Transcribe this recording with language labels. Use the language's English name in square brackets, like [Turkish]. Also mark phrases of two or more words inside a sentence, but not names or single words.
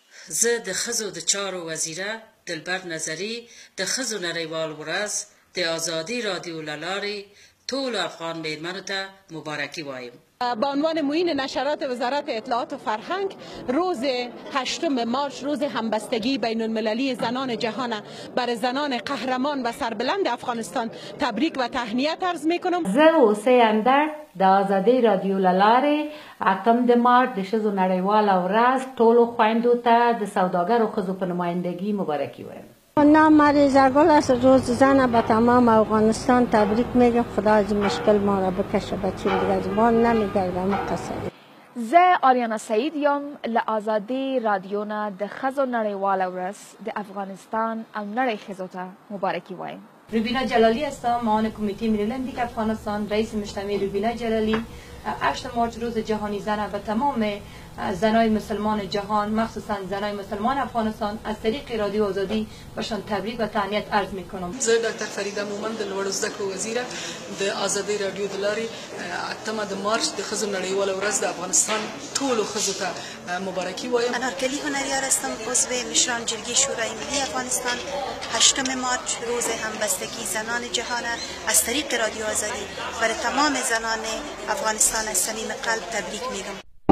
[Pashto] زه د ښځو د چارو وزیره دلبر نظري د ښځو نړیوال ورځ د آزادي رادیو له لارې ټولو افغان میرمنو ته مبارکي وایم. [Persian] به عنوان معین نشرات وزارت اطلاعات و فرهنگ، روز 8 مارس روز همبستگی بین المللی زنان جهان بر زنان قهرمان و سربلند افغانستان تبریک و تهنیت عرض میکنم. [Pashto] زه اوسې اندر د آزادۍ رادیو له لارې 8 مارچ د ښځو نړیواله ورځ ټولو خویندو ته د سوداګرو ښځو په نمایندګي مبارکي وایم. [Persian] نام ریزا گل است. روز زن به تمام افغانستان تبریک میگم. خدا از مشکل ما را بکشه. بچین دیگه از ما نمیگردم قصری. [Pashto] زه آریانا سعید یم له آزادۍ رادیو نه د ښځو نړیواله ورځ د افغانستان او نړۍ ښځو ته مبارکي وایم. [Persian] روبینا جلالی هستم، معاون کمیته ملی المپیک افغانستان، رئیس مجتمع روبینا جلالی. 8 مارچ روز جهانی زن به تمام زنای مسلمان جهان، مخصوصا زنای مسلمان افغانستان، از طریق رادیو آزادی بهشان تبریک و تهنیت عرض میکنم. [Pashto] زه ډاکټر فریده مومند د لوړو زده کړو وزیره د آزادۍ رادیو د لارې 8 مارچ د ښځو نړیواله ورځ د افغانستان ټولو ښځو ته مبارکي وایم. [Persian] انارکلی هنریار هستم، عضو مشران جرگه شورای ملی افغانستان. 8 مارچ روز همبستگی زنان جهان از طریق رادیو آزادی برای تمام زنان افغانستان از صمیم قلب تبریک میگم.